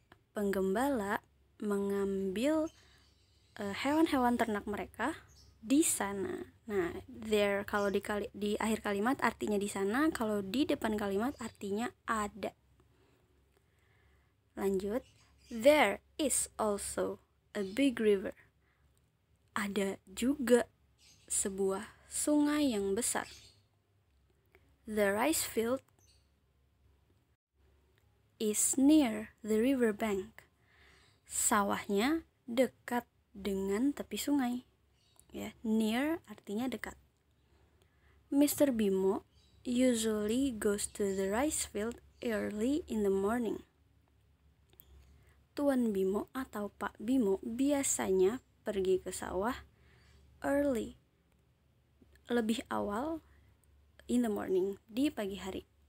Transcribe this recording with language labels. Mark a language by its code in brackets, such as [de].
[id] Penggembala mengambil hewan-hewan ternak mereka di sana. Nah, there kalau di akhir kalimat artinya di sana, kalau di depan kalimat artinya ada. Lanjut. [en] There is also a big river. [id] Ada juga sebuah sungai yang besar. [en] The rice field is near the river bank. [id] Sawahnya dekat dengan tepi sungai. Ya, near artinya dekat. Mr. [en] Bimo usually goes to the rice field early in the morning. [id] Tuan Bimo atau Pak Bimo biasanya pergi ke sawah early, lebih awal, [en] in the morning, [id] di pagi hari.